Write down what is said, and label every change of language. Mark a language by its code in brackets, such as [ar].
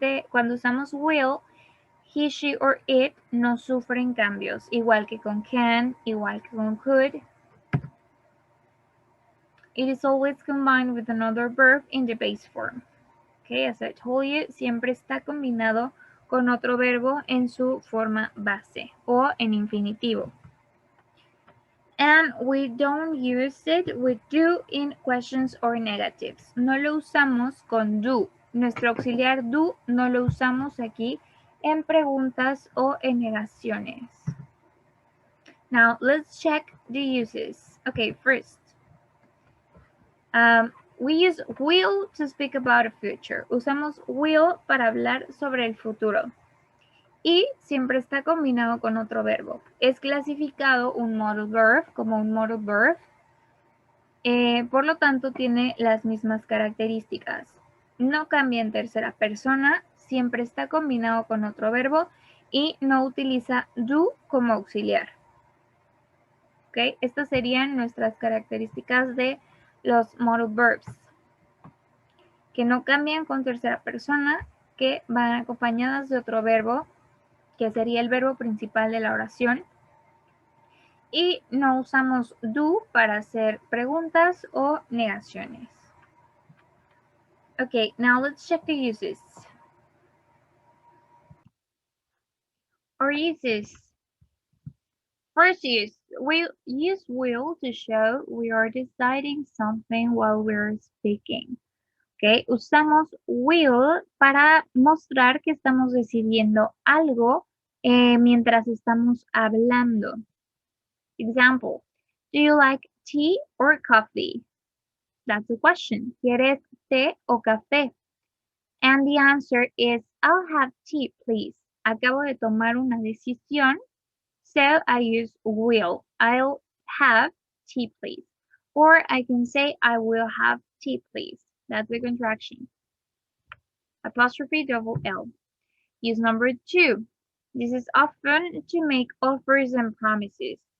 [es] Cuando usamos will, he, she, or it no sufren cambios, igual que con can, igual que con could. [en] It is always combined with another verb in the base form. [es] Okay, [en] as I told you, [es] siempre está combinado con otro verbo en su forma base o en infinitivo. [en] And we don't use it with do in questions or negatives. [es] No lo usamos con do. Nuestro auxiliar do no lo usamos aquí en preguntas o en negaciones. [en] Now, let's check the uses. Okay, first. We use will to speak about the future. [es] Usamos will para hablar sobre el futuro. Y siempre está combinado con otro verbo. Es clasificado un modal verb como un modal verb. Por lo tanto, tiene las mismas características. No cambia en tercera persona, siempre está combinado con otro verbo y no utiliza do como auxiliar. ¿Okay? Estas serían nuestras características de los modal verbs, que no cambian con tercera persona, que van acompañadas de otro verbo, que sería el verbo principal de la oración, y no usamos do para hacer preguntas o negaciones. [en] Okay, now let's check the uses. Our uses. First use, we use will to show we are deciding something while we're speaking. [es] Okay, usamos will para mostrar que estamos decidiendo algo mientras estamos hablando. [en] Example, do you like tea or coffee? That's the question. [es] ¿Quieres té o café? [en] And the answer is, I'll have tea, please. [es] Acabo de tomar una decisión, [en] so I use will. I'll have tea, please. Or I can say, I will have tea, please. That's the contraction. Apostrophe double L. Use number 2. This is often to make offers and promises.